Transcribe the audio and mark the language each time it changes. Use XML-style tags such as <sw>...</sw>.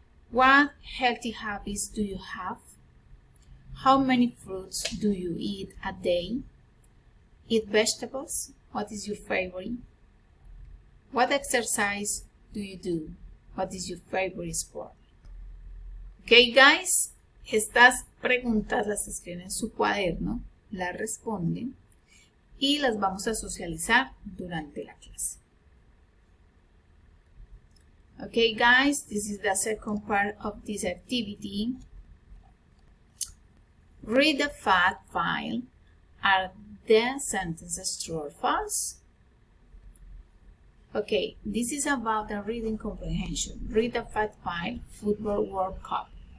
<en>What healthy habits do you have? How many fruits do you eat a day? Eat vegetables. What is your favorite? What exercise do you do? What is your favorite sport? Okay guys,</en> <es>estas preguntas las escriben en su cuaderno, las responden y las vamos a socializar durante la clase.</es> <en>Okay guys, this is the second part of this activity. Read the fact file. Are the sentences true or false? Okay, this is about the reading comprehension. Read the fact file, Football World Cup.</en>